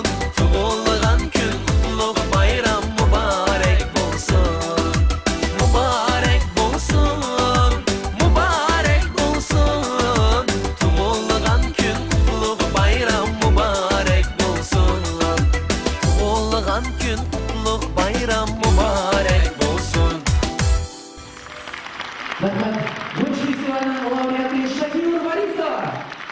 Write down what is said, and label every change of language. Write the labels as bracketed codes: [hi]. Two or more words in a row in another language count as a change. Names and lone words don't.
[uz] Tug'ilgan kun qutlug' bayram mübarek bolsun. Mübarek bolsun, mübarek bolsun. Tug'ilgan kun qutlug' bayram mübarek bolsun. Tug'ilgan kun qutlug' bayram mübarek bolsun. Rahmat. Bu festivalning laureati Shakira Varisova.